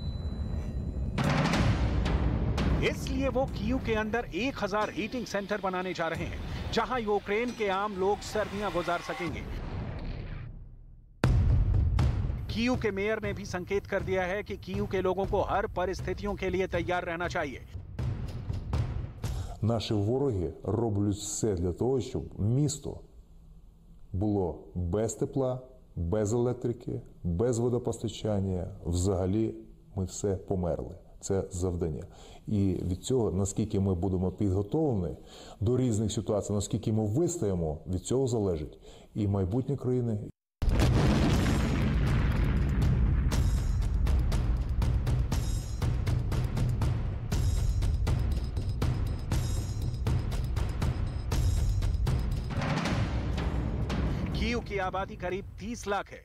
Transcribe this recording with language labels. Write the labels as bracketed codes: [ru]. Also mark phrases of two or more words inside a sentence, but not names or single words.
[hi] इसलिए वो कीव के अंदर 1000 हीटिंग सेंटर बनाने जा रहे हैं, जहां यूक्रेन के आम लोग सर्दियां गुजार सकेंगे। कीव के मेयर ने भी संकेत कर दिया है कि कीव के लोगों को हर परिस्थितियों के लिए तैयार रहना चाहिए। [uk] Наші вороги роблять все для того, щоб місто було без тепла, без електрики, без водопостачання. Взагалі ми все померли. Це завдання. І від цього, наскільки ми будемо підготовлені до різних ситуацій, наскільки ми вистоїмо, від цього залежить і майбутнє країни. [hi] कीव की आबादी करीब 30 लाख है।